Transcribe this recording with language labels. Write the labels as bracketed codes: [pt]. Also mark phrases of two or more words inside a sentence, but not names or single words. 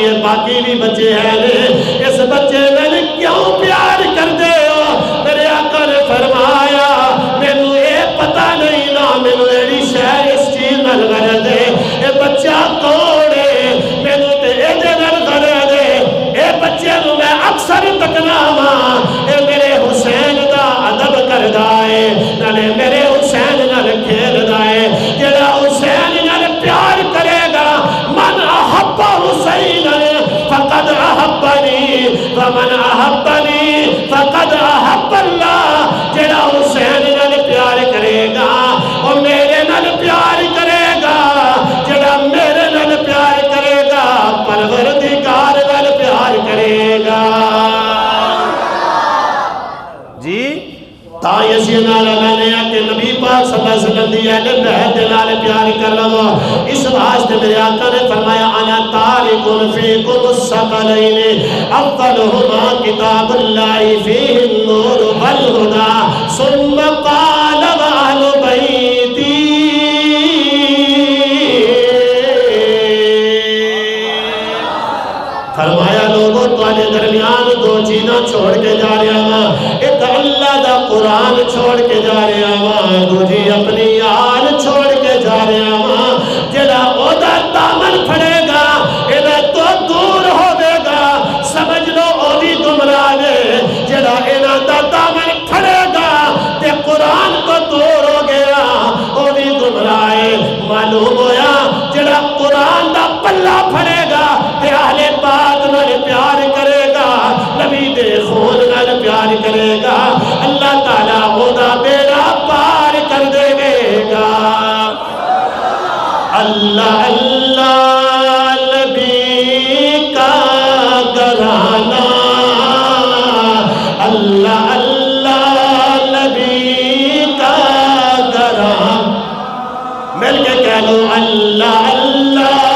[pa] باقی بھی بچے ہیں اس بچے میں کیوں پیار کر دے ہو میرے آقا نے فرمایا مینوں یہ پتہ نہیں نہ مینوں ایڑی شہر اس چیز نال غرض ہے اے بچہ کون ہے مینوں تے اے دے نال غرض ہے اے بچے نوں میں اکثر تکنا وا اے میرے حسین دا ادب کردا ہے نالے میرے حسین نال کھیلدا ہے جڑا حسین نال پیار کرے گا [ar] من احب حسین فقد احبنی ومن احبنی فقد احب اللہ [pa] جڑا حسین نال پیار کرے گا وہ میرے نال پیار کرے گا جڑا میرے نال پیار کرے گا پروردگار نال پیار کرے گا جی تا یزید نال میں نے کہ نبی پاک [ar] صلی اللہ علیہ وسلم [pa] دی اہل بیت نال پیار کر لو اس واسطے میرے آقا نے فرمایا [ar] انا تارک فیکم الثقلین اولهما کتاب اللہ فیہ النور والہدی ثم قال واہل بیتی [pa] فرمایا لوگوں تواڈے درمیان دو چیزاں چھوڑ کے جا رہا ہاں ایک اللہ دا قرآن چھوڑ کے جا رہا ہاں دوجی اپنی آل چھوڑ کے جا رہا ہاں جڑا او دا دامن پھڑے گا اینا تو دور ہوے گا سمجھ لو او بھی گمراہ ہے جڑا اینا دا دامن پھڑے گا تے قرآن تو دور ہو گیا او بھی گمراہ ہے معلوم ہویا جڑا قرآن دا پلہ پھڑے گا تے اہل پاک نال پیار کرے گا نبی دے خون نال پیار کرے گا اللہ تعالیٰ خدا بیڑا پار کر دے گا [ur] اللہ اللہ نبی کا گھرانہ اللہ اللہ نبی کا گھرانہ مل کے کہہ لو اللہ اللہ